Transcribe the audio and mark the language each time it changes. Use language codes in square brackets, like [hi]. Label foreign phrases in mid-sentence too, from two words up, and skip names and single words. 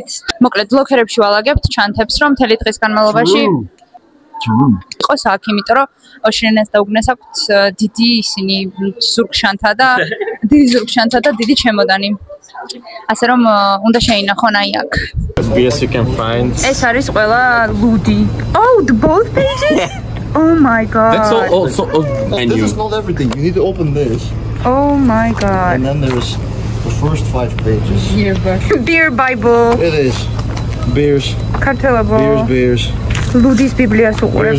[ka] მოკლედ ბლოკერებში ვალაგებთ ჩანთებს, რომ მთელი დღის განმავლობაში იყოს აქ, იმიტომ რომ ოშრიანს და უგნეს აქვთ დიდი ისინი ზურგშანთა და დიდი ჩემოდანი. ასე რომ უნდა შეინახონ აი აქ. [en] Yes, you can find. [ka] ეს არის ყველა ლუდი. [en] Oh, the both pages? Oh my god. That's also menu. This is not everything. You need to open this, Oh my god. and then there's the first 5 pages. Beer Bible. It is beers, Kartelabo. beers, [ka] ლუდის ბიბლიას უყურებთ.